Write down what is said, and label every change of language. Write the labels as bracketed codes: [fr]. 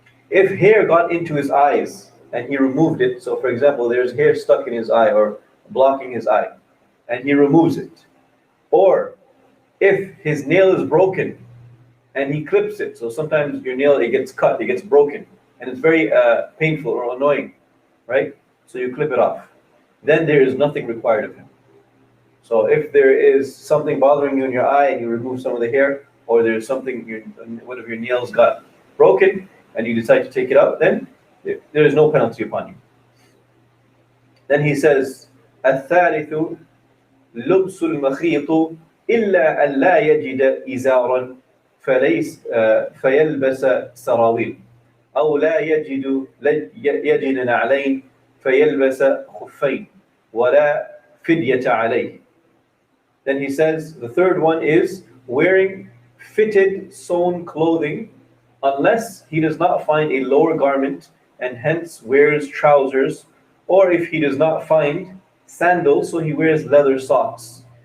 [en] If hair got into his eyes and he removed it, so for example there's hair stuck in his eye or blocking his eye, and he removes it, or if his nail is broken and he clips it, so sometimes your nail, it gets cut, it gets broken, and it's very painful or annoying, right? So you clip it off. Then there is nothing required of him. So if there is something bothering you in your eye and you remove some of the hair, or there's something, one of your nails got broken and you decide to take it out, then there is no penalty upon you. Then he says, [ar] الثالث لبس المخيط إلا أن لا يجد إزارا فيلبس سراويل أو لا يجد نعلين فيلبس خفين ولا فدية عليه. [en] Then he says the third one is wearing fitted sewn clothing unless he does not find a lower garment and hence wears trousers, or if he does not find sandals, so he wears leather socks.